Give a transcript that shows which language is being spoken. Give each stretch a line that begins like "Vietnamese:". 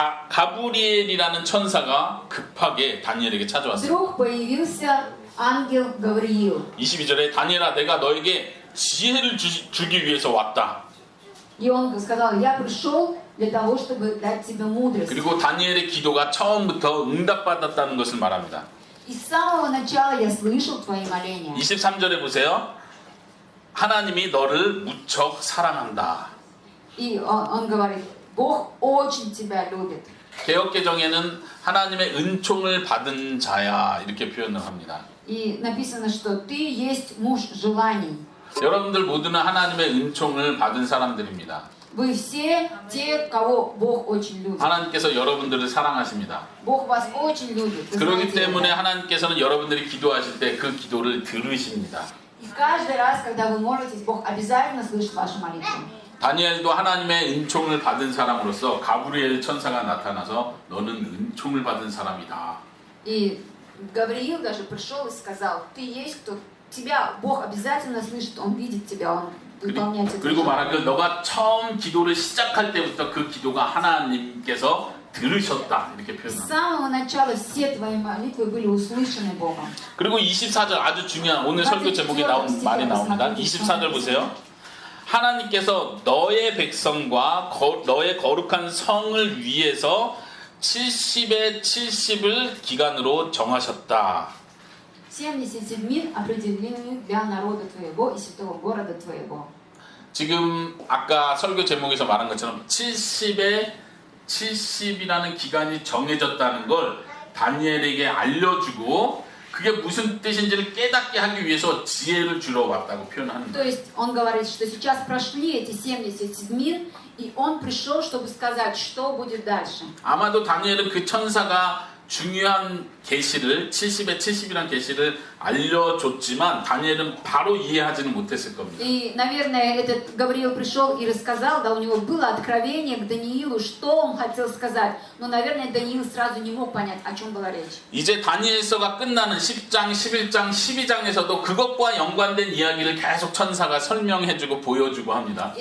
Korean: 가브리엘이라는 천사가 급하게 다니엘에게 찾아왔어요.
Russian: Вдруг появился ангел Гавриил.
Korean: 22절에 다니엘아 내가 너에게 지혜를 주기 위해서 왔다.
Russian: И он сказал, я пришел для того, чтобы дать тебе мудрость.
Korean: 그리고 다니엘의 기도가 처음부터 응답받았다는 것을 말합니다.
Russian: И с самого начала я слышал твои моления.
Korean: 23절에 보세요. 하나님이 너를 무척 사랑한다.
Russian: И он говорит, Бог очень тебя любит.
Korean: 개역개정에는 하나님의 은총을 받은 자야 이렇게 표현을 합니다.
Russian: И написано, что ты есть муж желаний.
Korean: 여러분들 모두는 하나님의 은총을 받은 사람들입니다.
Russian: Вы все те, кого Бог очень любит.
Korean: 하나님께서 여러분들을 사랑하십니다.
Russian: Бог вас очень любит. Вы
Korean: 그렇기
Russian: знаете
Korean: 때문에
Russian: это.
Korean: 하나님께서는 여러분들이 기도하실 때 그 기도를 들으십니다.
Russian: И каждый раз, когда вы молитесь, Бог обязательно слышит вашу молитву.
Korean: 다니엘도 하나님의 은총을 받은 사람으로서 가브리엘 천사가 나타나서 너는 은총을 받은 사람이다.
Russian: И Гавриил даже пришел и сказал, ты есть кто, тебя Бог обязательно слышит, Он видит тебя, Он выполняет это.
Korean: 그리고 말하길 너가 처음 기도를 시작할 때부터 그 기도가 하나님께서 들으셨다 이렇게
Russian: С
Korean: 표현합니다.
Russian: самого начала все твои молитвы были услышаны Богом.
Korean: 그리고 24절 아주 중요한 오늘 설교 제목에 나온 말이 나옵니다. 24절 보세요. 하나님께서 너의 백성과 너의 거룩한 성을 위해서 70의 70을 기간으로 정하셨다.
Russian: 70 дней определены для народа твоего и святого города твоего.
Korean: 지금 아까 설교 제목에서 말한 것처럼 70의 70이라는 기간이 정해졌다는 걸 다니엘에게 알려주고 그게 무슨 뜻인지를 깨닫게 하기 위해서 지혜를 주러 왔다고 표현하는
Russian: То
Korean: 거예요.
Russian: есть он говорит, что сейчас прошли эти 70 дней, и он пришел, чтобы сказать, что будет дальше.
Korean: 아마도 다니엘은 그 천사가 중요한 계시를 70의 70이라는 계시를 알려줬지만 다니엘은 바로 이해하지는 못했을 겁니다.
Russian: И, наверное, этот Гавриил пришел и рассказал, да, у него было откровение к Даниилу, что он хотел сказать. Но, наверное, Даниил сразу не мог понять, о чем была речь.
Korean: 이제 다니엘서가 끝나는 10장, 11장, 12장에서도 그것과 연관된 이야기를 계속 천사가 설명해주고 보여주고 합니다.